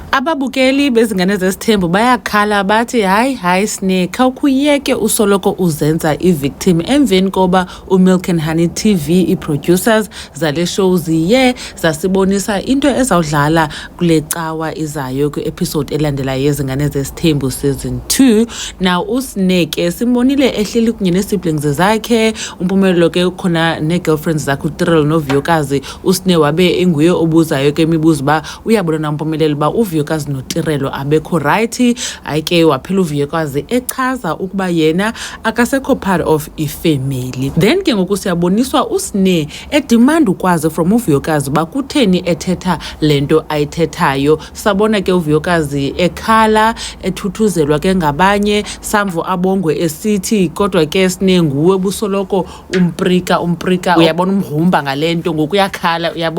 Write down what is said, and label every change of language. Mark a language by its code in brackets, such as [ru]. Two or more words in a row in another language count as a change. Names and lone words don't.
[xh] Ababukeli bezingane zesithembu bayakhala bathi hayi Snake, khawukhuyeke usoloko uzenza i-victim emveni koba uMilk and Honey TV i-producers zale show ziye zasibonisa into ezawudlala kule cawa izayo kwi-episode elandela yezingane zesithembu season 2. Now uSnake simbonile ehleli kunye ne-siblings zakhe, umpumelelo ke khona ne-girlfriends zakhe uTrell noVuyokazi. uSnake wabe enguye obuzayo ke imibuzo ba uyabona na umpumelelo ba uVuyokazi noTrell abekho right. Ayike waphela uVuyokazi echaza ukuba yena akasekho [en] part of [xh] ifamily. Then ke ngoku siyaboniswa uSnake edemand ukwazi from uVuyokazi ba kutheni ethetha lento ayithethayo. Sabona ke uVuyokazi ekhala ethuthuzelwa ke ngabanye, samvu abongwe esithi kodwa ke Snake nguwe busoloko umprika uyabona umhumba ngalento ngoku yakhala uyabo.